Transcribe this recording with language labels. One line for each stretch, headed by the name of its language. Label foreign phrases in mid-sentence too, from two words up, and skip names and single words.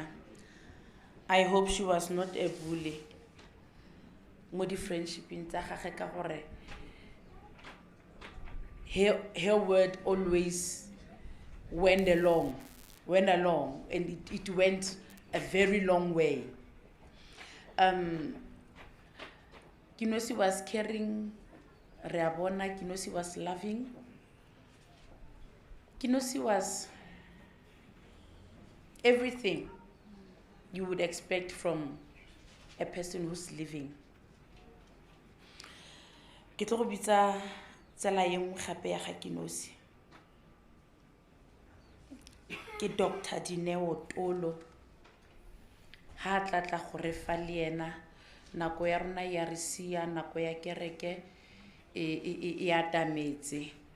English: I hope she was not a bully
Tswana: mo di friendshiping tsa gagwe ka gore
English: her word always went along, and it went a very long way. Kenosi was caring, Reabona, Kenosi was loving. Kenosi was everything you would expect from a person who's living.
Tswana: Ke tlo go bitsa tsala yeng gape ya ga Kenosi. Ke Dr. Dineo Tolo. Ha tlatla go re fa le ena nako ya rona ya re sia, nako ya kereke e atametse.